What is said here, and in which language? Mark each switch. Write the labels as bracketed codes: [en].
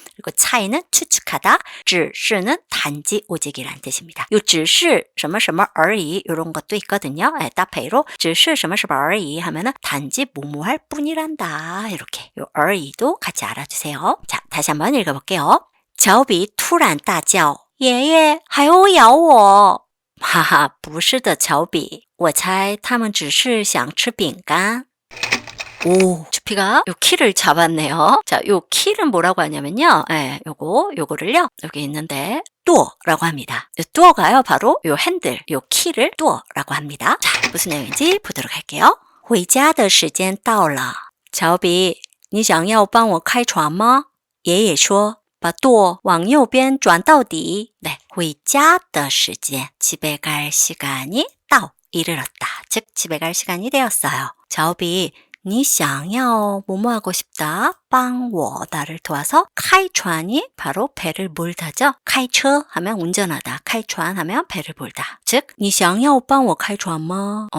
[ko] 그리고 차이는 추측하다, 只是는 단지 오직이라는 뜻입니다. 요 只是什么什么而已 이런 것도 있거든요. 따페이로 [zh] 只是什么什么而已 [ko] 하면은 단지 뭐뭐할 뿐이란다. 이렇게 요 而已도 같이 알아주세요. 자, 다시 한번 읽어볼게요. [zh] 小比突然大叫爷爷海鸥咬我哈哈不是的乔比我猜他们只是想吃饼干 [ko] 오, 추피가 요 키를 잡았네요. 자, 요 키는 뭐라고 하냐면요. 요거를요. 여기 있는데 뚜어라고 합니다. 요 뚜어가요. 바로 요 핸들, 요 키를 뚜어라고 합니다. 자, 무슨 내용인지 보도록 할게요. [zh] 回家的时间到了乔比你想要帮我开船吗爷爷说把舵往右边转到底 네, 回家的时间 집에 갈 시간이 到 이르렀다. [ko] 즉 집에 갈 시간이 되었어요. 자오비 你想要뭐뭐 하고 싶다. 帮我 나를 도와서 开船이 바로 배를 몰다죠. 开车 하면 운전하다. 开船 하면 배를 몰다. [zh] 즉, 你想要帮我开船吗?